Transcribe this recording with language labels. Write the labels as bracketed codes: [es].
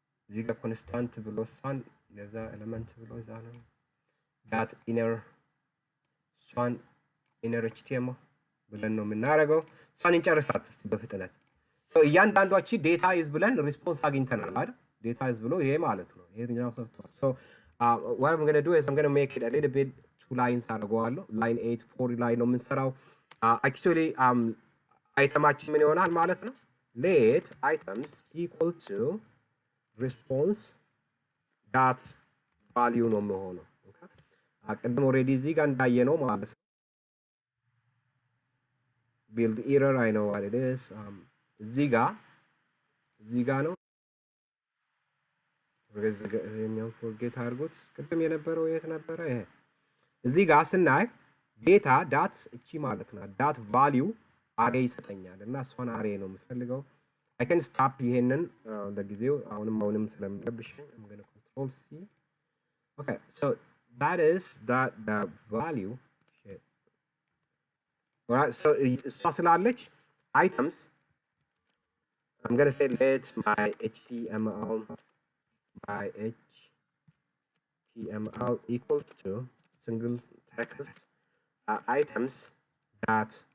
[am] እዚህ ጋር ኮንስታንት ብሎ እሷን ለዛ ኤሌመንት ብሎ እዛ ነው ዳት ኢነር እሷን ኢነር HTML ብለን ነው የምናደርገው። እሷን እንጨርሳት እስቲ በፍጥነት። እያንዳንዷ እቺ ዴታ ኢዝ ብለን ሪስፖንስ አግኝተናል አይደል? [en] ዴታ ኢዝ [am] ብሎ ይሄ ማለት ነው። ይሄኛው ሶፍትዌር [en] so what I'm going to do is I'm going to make it a little bit two lines [am] አደርገዋለሁ። line 8 4 ላይ ነው የምንሰራው። actually አይተማችን ምን ይሆናል ማለት ነው? [en] let items equal to response dot value [am] ነው የሚሆነው። ቅድም ኦልሬዲ እዚህ ጋር እንዳየነው ማለት ነው። [en] build error I know what it is [am] እዚህ ጋር ነው ይሄኛው ፎርጌት አድርጎት ቅድም የነበረው የት ነበረ? ይሄ እዚህ ጋር ስናይ ዴታ ዳት እቺ ማለት ነው ዳት ቫልዩ አሬ ይሰጠኛል እና እሷን አሬ ነው የምፈልገው። [en] I can stop [am] ይሄንን ለጊዜው አሁንም ስለምረብሽኝ [en] I'm going to control C. Okay, so that is the value. Shit. All right, so [am] እሷ ስላለች [en] items I'm going to say let my HTML equals to single text items dot